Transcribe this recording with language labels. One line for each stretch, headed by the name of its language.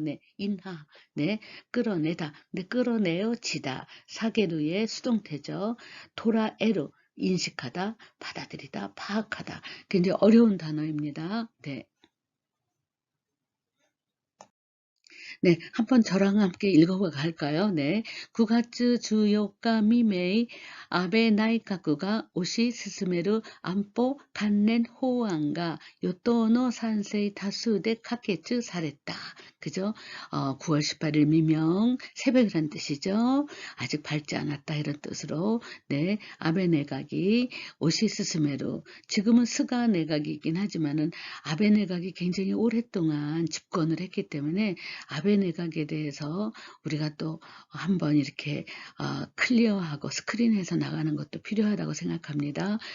Korean: 네, 인하, 네, 끌어내다. 네, 끌어내어 지다. 사게루의 수동태죠. 도라에루, 인식하다, 받아들이다, 파악하다. 굉장히 어려운 단어입니다. 네. 네, 한번 저랑 함께 읽어봐 갈까요? 네.
Japanese: 9月 14日未明、安倍内閣が推し進める安保関連法案が与党の賛成多数で可決された.
Korean: 그죠? 9월 18일 미명, 새벽이란 뜻이죠. 아직 밝지 않았다 이런 뜻으로 네, 아베 내각이 오시스스메로 지금은 스가 내각이긴 하지만은 아베 내각이 굉장히 오랫동안 집권을 했기 때문에 아베 내각에 대해서 우리가 또 한번 이렇게 클리어하고 스크린해서 나가는 것도 필요하다고 생각합니다.